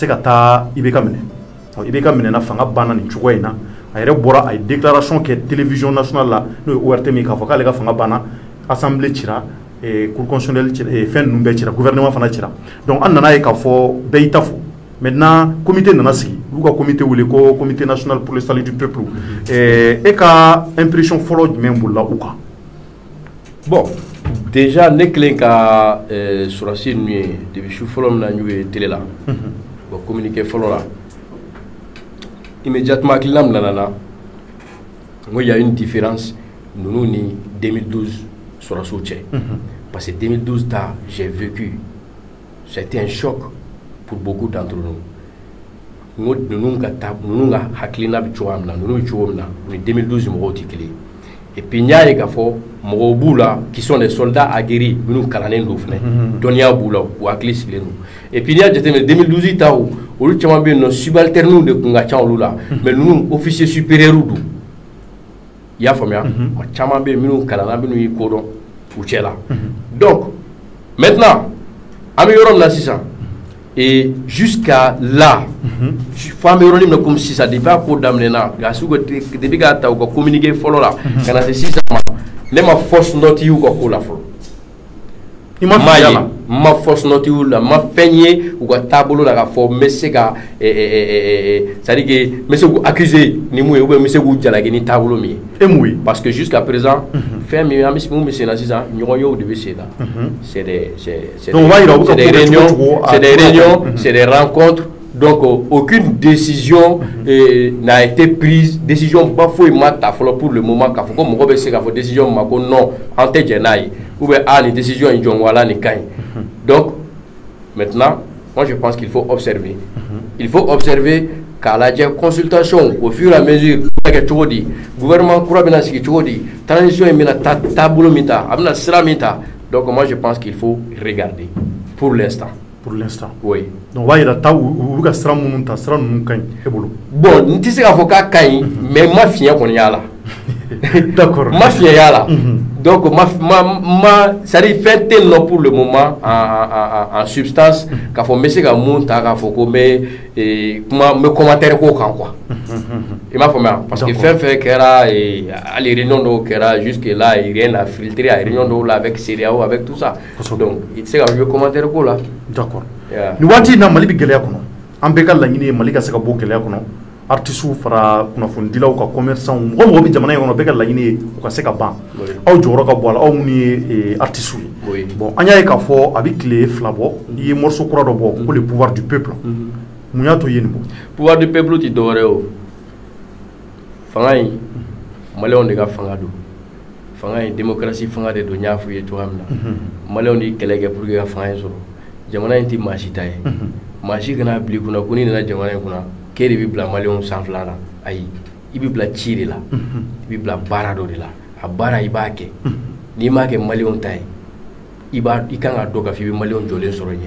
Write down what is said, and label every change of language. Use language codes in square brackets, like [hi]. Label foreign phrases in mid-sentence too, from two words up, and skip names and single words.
[bm] ka taa IBK minɛ IBK minɛna fanga banna nin cogoya in na a yɛrɛ bɔra a ye déclaration kɛ [fr] télévision nationale [bm] la n'o ye ORT min k'a fɔ k'ale ka fanga banna assemblée cira [fr] cour constitutionnelle [bm] fɛn ninnu bɛɛ cira gouvernement fana cira donc an nana ye k'a fɔ bɛɛ y'i ta fɔ maintenant comité nana sigi olu ka comité wele ko [fr] comité national pour le salut du peuple [bm] e ka impression fɔlɔ jumɛn bolila u kan [fr] bon déjà [bm] ne kelen ka sɔrɔsi ninnu ye depuis su fɔlɔ min na n y'u ye télé la [fr] bon communiqué [bm] fɔlɔ la immédiatement hakilina min nana na n ko y [fr] a une différence [bm] ninnu ni 2012 sɔrɔsiw cɛ [fr] parce que 2012 ta j'ai vécu c'était un choc pour beaucoup d'entre nous n [bm] ko ninnu ka hakilina bɛ cogoya min na ninnu bɛ cogo min na u ni 2012 mɔgɔw tɛ kelen [fr] et puis [bm] n y'a ye k'a fɔ mɔgɔw b'u la [fr] qui sont des soldats aguerris [bm] minnu kalannen don fɛnɛ dɔnniya b'u la u hakili sigilen don [fr] et puis [bm] n'i y'a jateminɛ 2012 ta olu caman bɛ yen nɔ subalternenw de tun ka ca olu la mais ninnu [fr] officiers supérieurs [bm] don i y'a faamuya ma caman bɛ yen minnu kalanna minnu y'i kodɔn u cɛ la [fr] donc maintenant [bm] an bɛ yɔrɔ min na sisan [fr] et jusqu'à là [bm] fo an bɛ yɔrɔnin min comme sisan depuis a ko daminɛna depuis k'a ta u ka communiqué fɔlɔ la ka na se sisan ma ne ma [fr] force note [bm] y'u ka ko la fɔlɔ ma [fr] force note [bm] y'u la ma fɛn ye u ka taabolo la k'a fɔ n bɛ se ka [fr] c'est-à-dire que [bm] n bɛ se k'u accuser ni mun ye [fr] ou bien [bm] n bɛ se k'u jalaki ni taabolo min ye e mun ye [fr] parce que jusqu'à présent [bm] fɛn min an bɛ mun bɛ sen na sisan ɲɔgɔn yew de bɛ sen na [fr] c'est des réunions c'est des rencontres donc aucune décision n'a été prise [bm] décision ba foyi ma ta fɔlɔ [fr] pour le moment [bm] k'a fɔ ko mɔgɔ bɛ se k'a fɔ décision ma ko non an tɛ jɛn n'a ye [fr] ou bien [bm] ni décision in jɔn wala nin ka ɲi [fr] donc maintenant moi je pense qu'il faut observer il faut observer [bm] k'a lajɛ [fr] consultation au fur et à mesure [bm] bɛ kɛ cogo di gouvernement kura bɛna sigi cogo di transition in bɛna taabolo min ta a bɛna sira min ta [fr] donc moi je pense qu'il faut regarder pour l'instant oui [bm] donc b'a yira ta u bɛ ka sira minnu ta sira ninnu ka ɲi e bolo bon n tɛ se k'a fɔ k'a ka ɲi mais ma fiɲɛ kɔni y'a la d'accord ma fiɲɛ y'a la [fr] donc c'est-à-dire [bm] fɛn tɛ yen nɔ [fr] pour le moment en substance [bm] k'a fɔ n bɛ se ka mun ta k'a fɔ ko n bɛ commentaire k'o kan quoi i m'a faamuya [fr] parce que [bm] fɛn fɛn kɛra hali réunion dɔw kɛra [fr] jusque là rien n'a filtré [bm] a réunion dɔw la [fr] avec CEDEAO avec tout ça donc [bm] i tɛ se ka n bɛ commentaire k'o la d'accord nin waati in na Mali bɛ gɛlɛya kɔnɔ an bɛɛ ka laɲini ye Mali ka se ka bɔ gɛlɛya kɔnɔ artistes fara kunnafonidilaw ka commerçants mɔgɔ bɛ jamana in kɔnɔ bɛɛ ka laɲini ye u ka se ka ban aw jɔyɔrɔ ka bɔ a la aw minnu ye artistes ye bon an y'a ye k'a fɔ a bɛ tile 2 bɔ i ye morceau kura dɔ bɔ [fr] ko le pouvoir du peuple [bm] mun y'a to i ye nin bɔ [fr] pouvoir du peuple [bm] tɛ dɔwɛrɛ ye o fanga in maliyɛnw de ka fanga don fanga in démocratie fanga de don n y'a fɔ i ye cogoya min na maliyɛnw de kɛlɛ kɛ [fr] pour que [bm] ka fanga in sɔrɔ jamana in tɛ maa si ta ye maa si kana bila i kunna ko n'i nana jamana in kunna k'e de bɛ bila maliyɛnw sanfɛla la ayi i bɛ bila ci de la i bɛ bila baara dɔ de la a baara i b'a kɛ n'i m'a kɛ maliyɛnw ta ye i kan ka dɔn k'a fɔ i bɛ maliyɛnw jɔlen sɔrɔ ɲɛ